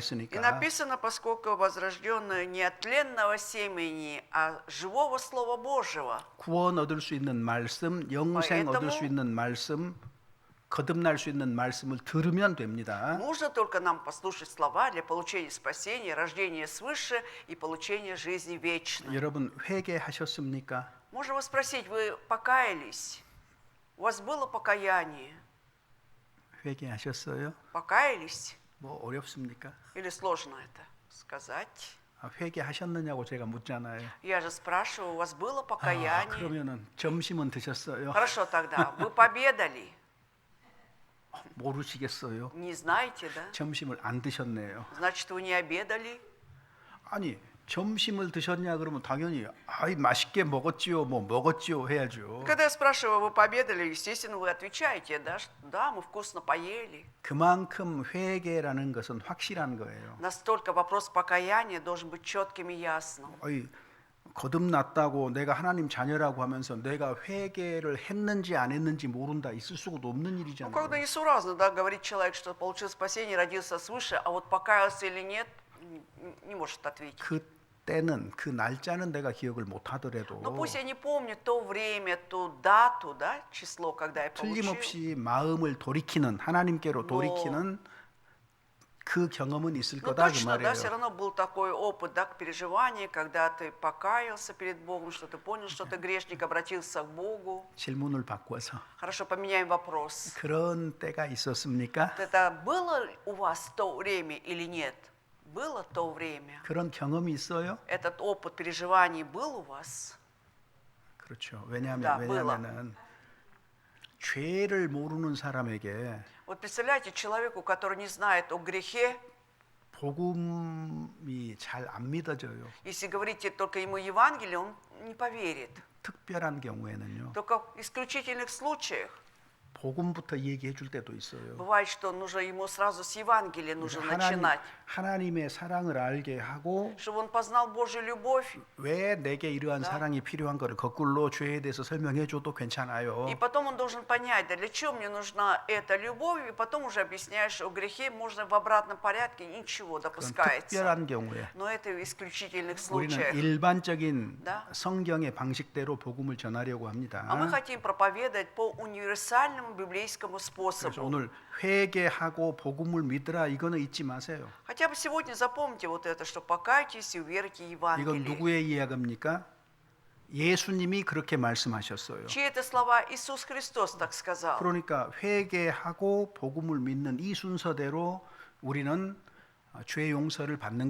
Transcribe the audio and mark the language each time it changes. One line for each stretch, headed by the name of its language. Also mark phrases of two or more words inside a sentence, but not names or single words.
Korean: 그랬으니까
Russian: написано, поскольку возрожденное не от тленного семени, а живого Слова Божьего.
Korean: 구원 얻을 수 있는 말씀, 영생 얻을 수 있는 말씀, 거듭날 수 있는 말씀을 들으면 됩니다.
Russian: Нужно только нам послушать слова для получения спасения, рождения свыше и получения жизни вечной.
Korean: 여러분 회개하셨습니까?
Russian: Можно вас спросить, вы покаялись? У вас было покаяние?
Korean: 회개하셨어요?
Russian: Покаялись?
Korean: 뭐 어렵습니까?
Russian: Или сложно это сказать?
Korean: 회개하셨느냐고 제가 묻잖아요.
Russian: Я же спрашиваю, у вас было покаяние?
Korean: 그러면은 점심은 드셨어요?
Russian: Хорошо тогда, вы победали?
Korean: 모르시겠어요?
Russian: Не знаете, да?
Korean: 점심을 안 드셨네요.
Russian: Значит, вы не обедали?
Korean: 아니 점심을 드셨냐 그러면 당연히 아이 맛있게 먹었지요 뭐 먹었지요 해야죠.
Russian: Когда я спрашиваю, вы победали, естественно, вы отвечаете, да, да, мы вкусно поели.
Korean: 그만큼 회개라는 것은 확실한 거예요.
Russian: Настолько вопрос покаяния должен быть четким и ясным.
Korean: 어이 거듭났다고 내가 하나님 자녀라고 하면서 내가 회개를 했는지 안 했는지 모른다 있을 수도 없는
Russian: Ну,
Korean: 일이잖아요.
Russian: когда несуразно, да, говорит человек, что получил спасение, родился свыше, а вот покаялся или нет, не может ответить.
Korean: 그때는 그 날짜는 내가 기억을 못 하더라도
Russian: Но пусть я не помню то время, ту дату, да, число, когда я получил.
Korean: 틀림없이 마음을 돌이키는 하나님께로 돌이키는 그 경험은 있을
Russian: Ну,
Korean: 거다 그
Russian: точно, да, все
Korean: 말이에요.
Russian: равно был такой опыт, да, переживания, когда ты покаялся перед Богом, что ты понял, что ты грешник, обратился к Богу.
Korean: 질문을 바꿔서
Russian: Хорошо, поменяем вопрос.
Korean: 그런 때가 있었습니까?
Russian: Это было у вас то время или нет? Было то время.
Korean: 그런 경험이 있어요?
Russian: Этот опыт переживаний был у вас?
Korean: 그렇죠.
Russian: Да,
Korean: 왜냐하면은 죄를 모르는 사람에게
Russian: Вот представляете, человеку, который не знает о грехе,
Korean: 복음이 잘 안 믿어져요.
Russian: если говорите только ему Евангелие, он не поверит.
Korean: 특별한 경우에는요.
Russian: Только в исключительных случаях
Korean: 복음부터 얘기해 줄 때도 있어요.
Russian: бывает, что нужно ему сразу с Евангелия нужно начинать,
Korean: 하나님의 사랑을 알게 하고
Russian: чтобы он познал Божью любовь,
Korean: 왜 내게 이러한 사랑이 필요한 거를 거꾸로 죄에 대해서 설명해 줘도 괜찮아요.
Russian: и потом он должен понять, да для чего мне нужна эта любовь, и потом уже объясняешь о грехе, можно в обратном порядке, ничего
Korean: 그런
Russian: допускается.
Korean: 특별한 경우에
Russian: Но это в исключительных
Korean: 우리는
Russian: случаях.
Korean: 일반적인
Russian: Да.
Korean: 성경의 방식대로 복음을 전하려고 합니다.
Russian: А мы хотим проповедовать по универсальному библейскому
Korean: 그래서
Russian: способу.
Korean: 오늘 회개하고 복음을 믿으라 이거는 잊지 마세요.
Russian: Хотя бы сегодня запомните вот это, что покайтесь и уверуйте
Korean: 이건
Russian: Евангелие.
Korean: 누구의 이야기입니까? 예수님이 그렇게 말씀하셨어요.
Russian: Чьи это слова? Иисус Христос так сказал.
Korean: 그러니까 회개하고 복음을 믿는 이 순서대로 우리는 죄 용서를 받는